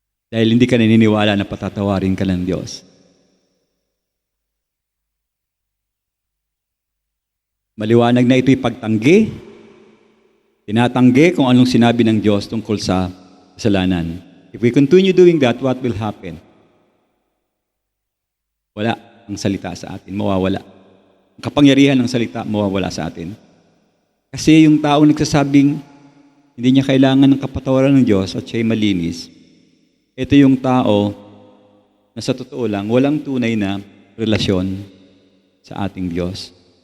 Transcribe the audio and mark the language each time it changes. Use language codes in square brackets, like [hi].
[tl] Dahil hindi ka naniniwala na patatawarin ka ng Diyos. Maliwanag na ito'y pagtanggi, tinatanggi kung anong sinabi ng Diyos tungkol sa kasalanan. [en] If we continue doing that, what will happen? [tl] Wala ang salita sa atin, mawawala. Ang kapangyarihan ng salita, mawawala sa atin. Kasi yung tao nagsasabing hindi niya kailangan ng kapatawaran ng Diyos at siya'y malinis, ito yung tao na sa totoo lang, walang tunay na relasyon sa ating Diyos.